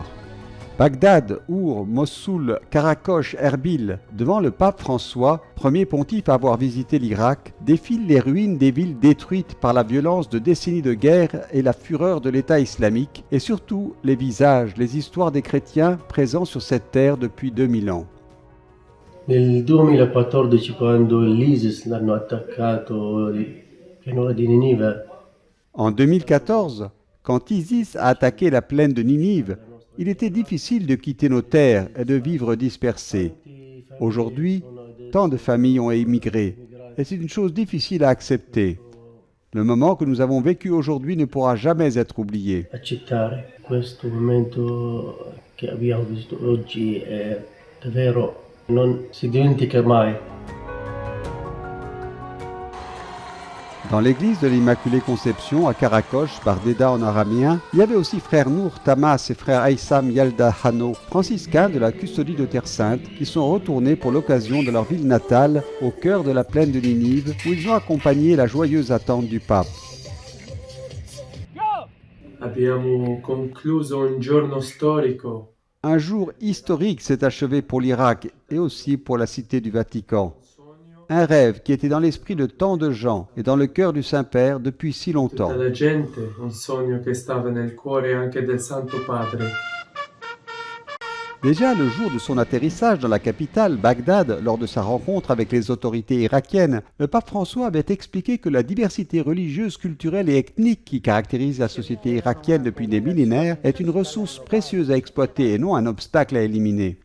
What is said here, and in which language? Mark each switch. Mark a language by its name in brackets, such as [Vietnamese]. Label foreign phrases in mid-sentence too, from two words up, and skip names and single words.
[French] Bagdad, Our, Mossoul, Karakoche, Erbil, devant le pape François, premier pontife à avoir visité l'Irak, défilent les ruines des villes détruites par la violence de décennies de guerre et la fureur de l'État islamique, et surtout les visages, les histoires des chrétiens présents sur cette terre depuis 2000 ans. [Italian] Nel 2014, quando l'ISIS l'hanno attaccato il pianura di Ninive, [French] En 2014, quand ISIS a attaqué la plaine de Ninive, il était difficile de quitter nos terres et de vivre dispersés. Aujourd'hui, tant de familles ont émigré, et c'est une chose difficile à accepter. Le moment que nous avons vécu aujourd'hui ne pourra jamais être oublié. [Italian] accettare questo momento che abbiamo vissuto oggi è davvero non si dimentica mai. [French] Dans l'église de l'Immaculée Conception à Karakoche, Bardeda en araméen, il y avait aussi frère Nour Tamas et frère Aïssam Yalda Hano, franciscains de la custodie de Terre Sainte, qui sont retournés pour l'occasion de leur ville natale, au cœur de la plaine de Ninive, où ils ont accompagné la joyeuse attente du pape. [Italian] Abbiamo concluso un giorno storico. [French] Un jour historique s'est achevé pour l'Irak et aussi pour la cité du Vatican. Un rêve qui était dans l'esprit de tant de gens et dans le cœur du Saint-Père depuis si longtemps. [Italian] Tutta la gente, un sogno che stava nel cuore anche del Santo Padre. [French] Déjà le jour de son atterrissage dans la capitale, Bagdad, lors de sa rencontre avec les autorités irakiennes, le pape François avait expliqué que la diversité religieuse, culturelle et ethnique qui caractérise la société irakienne depuis des millénaires est une ressource précieuse à exploiter et non un obstacle à éliminer.